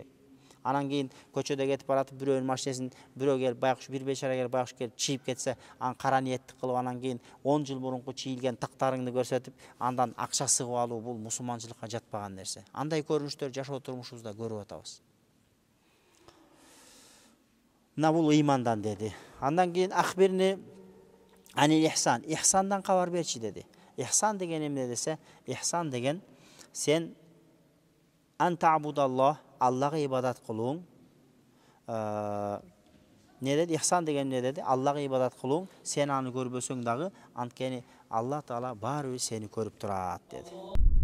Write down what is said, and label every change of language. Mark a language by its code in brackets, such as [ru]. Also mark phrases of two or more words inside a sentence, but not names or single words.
[ky] Анан кийин көчөдө кетип баратып бирөөнүн машинесин бирөө келип байкуш, бир бечара келип байкуш келип чийип кетсе, аны кара ниеттик кылып, анан кийин 10 жыл мурунку чийилген тыктарыңды көрсөтүп, андан акча сыгып алуу бул мусулманчылыкка жатпаган нерсе. Андай көрүнүштөр жашоо турмушубузда көрүп атабыз. Мына бул ыймандан деди. Андан кийин [ar] أخبرني عن الإحسان, [ky] ихсандан кабар берчи деди. Ихсан деген эмне десе, ихсан деген сен антабудаллах, Аллага ибадат кылууң. Не деди? Ихсан деген эмне деди? Аллага ибадат кылууң, сен аны көрбөсөң дагы, анткени Алла Таала баарыбир сени көрүп турат деди.